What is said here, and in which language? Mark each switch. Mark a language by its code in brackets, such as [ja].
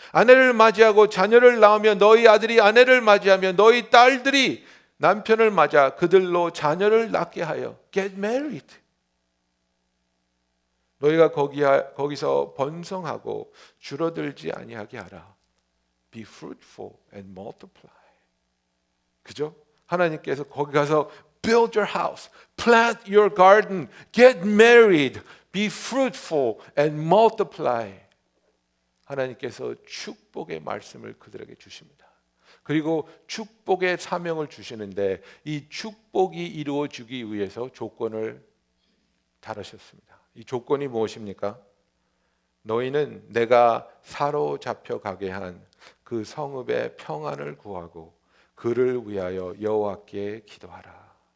[ko] 아내를 맞이하고 자녀를 낳으며 너희 아들이 아내를 맞이하며 너희 딸들이 남편을 맞아 그들로 자녀를 낳게 하여 [en] get married. [ko] 너희가 거기서 번성하고 줄어들지 아니하게 하라. [en] Be fruitful and multiply. [ko] 그죠? 하나님께서 거기 가서 [en] build your house, plant your garden, get married, be fruitful and multiply. [ko] 하나님께서 축복의 말씀을 그들에게 주십니다. 그리고 축복의 사명을 주시는데 이 축복이 이루어지기 위해서 조건을 달으셨습니다. 이 조건이 무엇입니까? 너희는 내가 사로잡혀 가게 한 그 성읍의 평안을 구하고 그를 위하여 여호와께 기도하라.